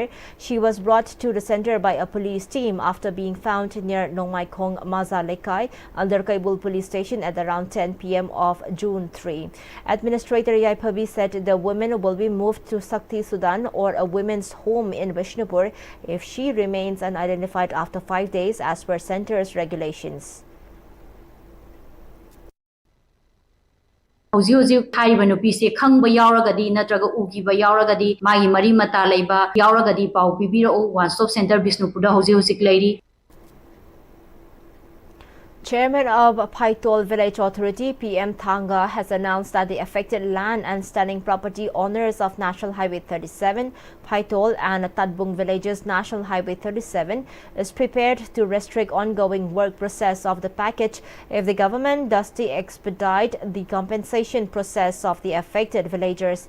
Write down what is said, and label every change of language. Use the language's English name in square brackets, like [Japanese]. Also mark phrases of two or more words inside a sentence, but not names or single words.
[English] She was brought to the center by a police team after being found near Nongmaikong Maza Lekai under Kaibul police station at around 10 p.m. of June 3. Administrator Yaipabi said the woman will be moved to Sakti Sudan or a women's home in Bishnupur if she remains unidentified after 5 days as per center's regulations. [Manipuri] Hauzi thaiba nupise khangba yauragadi natraga ugiba yauragadi magi mari mata leiba yauragadi pau pibiro One Stop Center Bishnupur da hauzi leiri. [English] Chairman of Paitol Village Authority, PM Thanga, has announced that the affected land and standing property owners of National Highway 37, Paitol and Tadbung Villages National Highway 37 is prepared to restrict ongoing work process of the package if the government does expedite the compensation process of the affected villagers.